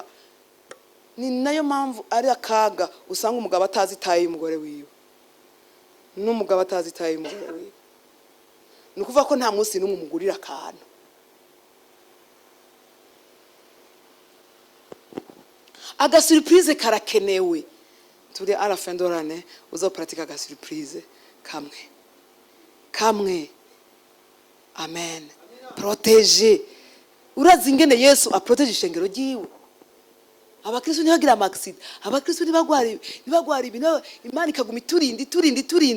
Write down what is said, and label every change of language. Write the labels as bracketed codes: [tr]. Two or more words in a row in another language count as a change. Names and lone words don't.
[rn] Ni nayo mpamvu ari akaga usanga umugabo atazitaye umugore wiwe, n'umugabo atazitaye umugore wiwe. Nukuvuga ko nta munsi n'umwe umugurira akantu. Aga surprise karakenewe. Turi [fr] à la fin de l'année [rn] uzopratika aga surprise kamwe. [fr] Amen. Protéger. [rn] Urazi ingene Yesu aproteje ishengero ryiwe. Abakristo ntibagira amaksida, abakristo ntibagwara ibintu, Imana ikaguma iturinda.